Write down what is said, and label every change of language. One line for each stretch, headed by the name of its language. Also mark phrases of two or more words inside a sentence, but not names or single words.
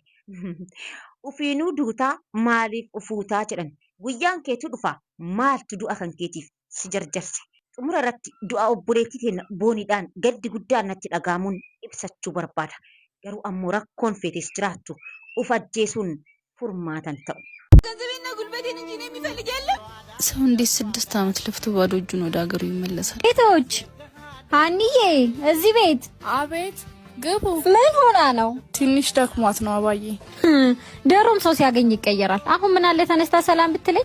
Oromo: Ufiinuu duutaa maaliif ufuutaa jedhan. Guyyaan keetu dhufa maaltu du'a kan keetiif si jarjarse. Xumura irratti du'a obboleettii keenya booniidhaan gaddi guddaan natti dhagaamuun ibsachuu barbaada. Garuu ammoo rakkoon feetes jiraattu uf ajjeesuun furmaatan ta'u.
Amharic: ገንዘቤና ጉልበቴን እንጂ ነው የሚፈልግ ያለ ሰው እንዴት 6 ዓመት ለፍቶ ባዶ እጁን ወደ ሀገሩ ይመለሳል? እቶች አንዬ እዚህ ቤት አቤት ግቡ። ምን ሆና ነው? ትንሽ ደክሟት ነው አባዬ። ደሮም ሰው ሲያገኝ ይቀየራል። አሁን ምን አለ ተነስታ ሰላም ብትለኝ?